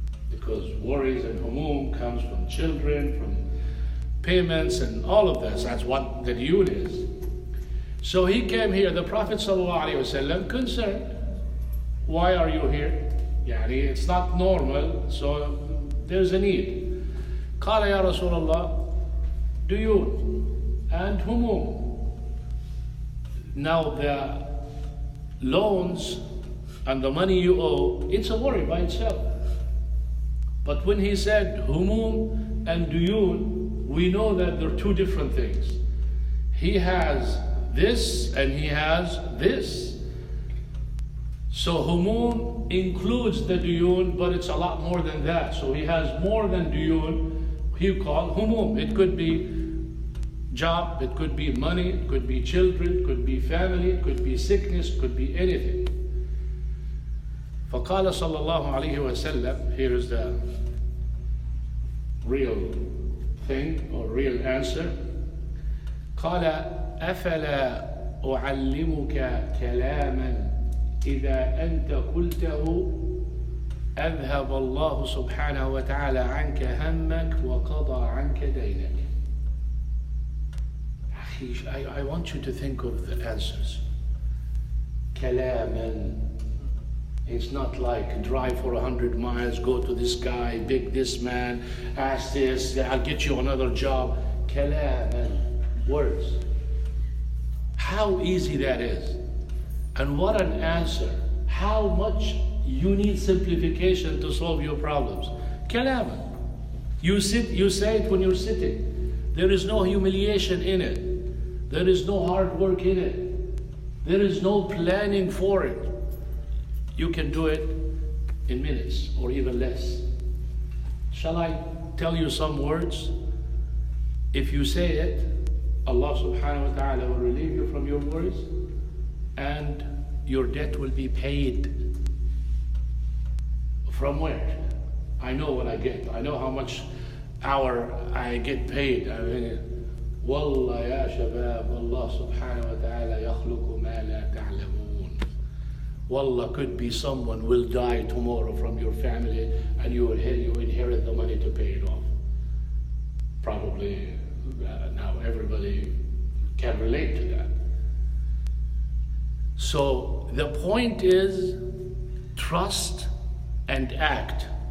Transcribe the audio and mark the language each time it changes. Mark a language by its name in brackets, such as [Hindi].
[English] Because worries and هموم comes from children, from payments and all of this. That's what the duyun is. So he came here, the Prophet ﷺ, concerned. Why are you here? It's not normal, so there's a need. [Arabic] قال يا رسول الله ديون and هموم. [English] Now the loans and the money you owe, it's a worry by itself. But when he said هموم and duyun, we know that they're two different things. He has this and he has this. So humum includes the duyun, but it's a lot more than that. So he has more than duyun. He called humum. It could be job, it could be money, it could be children, it could be family, it could be sickness, it could be anything. [Arabic] فقال صلى الله عليه وسلم, [English] here is the real thing or real answer. [Arabic] قال أفلا أعلمك كلاما إذا أنت قلته أذهب الله سبحانه وتعالى عنك همك وقضى عنك دينك. [English] I want you to think of the answers. [Arabic] كلاما. [English] It's not like drive for 100 miles, go to this guy, beg this man, ask this, I'll get you another job. كلاما. Words. How easy that is. And what an answer. How much you need simplification to solve your problems. [Arabic] كلاما. [English] You say it when you're sitting. There is no humiliation in it. There is no hard work in it. There is no planning for it. You can do it in minutes or even less. Shall I tell you some words? If you say it, Allah subhanahu wa ta'ala will relieve you from your worries and your debt will be paid. From where? I know what I get. I know how much hour I get paid. I mean, [Arabic] والله يا شباب الله سبحانه وتعالى يخلق ما لا تعلمون. [English] Wallah, could be someone will die tomorrow from your family and you inherit the money to pay it off. Probably now everybody can relate to that. So the point is trust and act.